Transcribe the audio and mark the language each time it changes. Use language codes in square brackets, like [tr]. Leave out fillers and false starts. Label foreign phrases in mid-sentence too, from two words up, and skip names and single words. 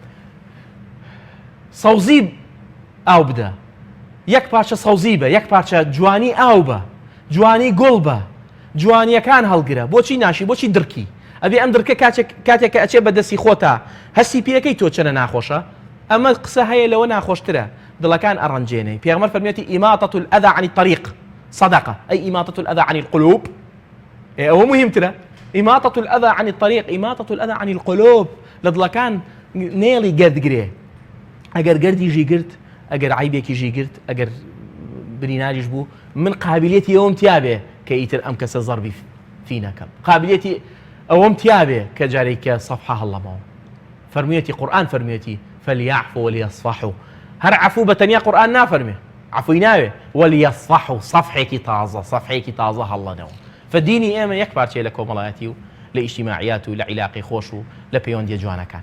[ckb] سەوزی ئاو بدە یەک پارچە سەوزی بە یەک پارچە جوانی ئاو بە جوانی گوڵ بە جوانیەکان هەڵگرە بۆچی ناشی بۆچی درکی ئەبێ ئەم درکە کاتێک کە ئەچێ بەدەستی خۆتە هەستی پێەکەی تۆ چەنە ناخۆشە ئەمە قسە هەیە لەوە ناخۆشترە دڵەکان ئەڕەنجێنێ پێغەمبەر فەرمێتی [ar] ئیماطة الأذى عن الطريق صدقة أي إماطة الأذى عن القلوب [ckb] ئەوە مهمترە إماطة [ar] الأذى عن الطريق إماطة الأذى عن القلوب [ckb] لە دڵەکان نێڵی گەردگرێ ئەگەر گەردیژی گرت ئەگەر عیبێکیژی گرت ئەگەر بریناریش بوو من قابلیەتی ئەوم تیابێ کە ئیتر ئەم کەسە زەربی فی نەکەم قابلیەتی ئەوەم تیابێ کە جارێکە سەفحە هەڵەمەوە فەرموویەتی قورئان فەرموویەتی [ar] فەلیعفوا وەلیەصفحوا [ckb] هەر عەفوو بە تەنیا قورئان نافەرمێ عەفوی ناوێ وەلیەصفحوا صەفحێکی تازە هەڵەنەوە فدینی ئێمە یەک پارچەیە لە کۆمەڵایەتی و لە ئیجتیماعیات و لە عیلاقی خۆش و لە پەیوەندیە جوانەکان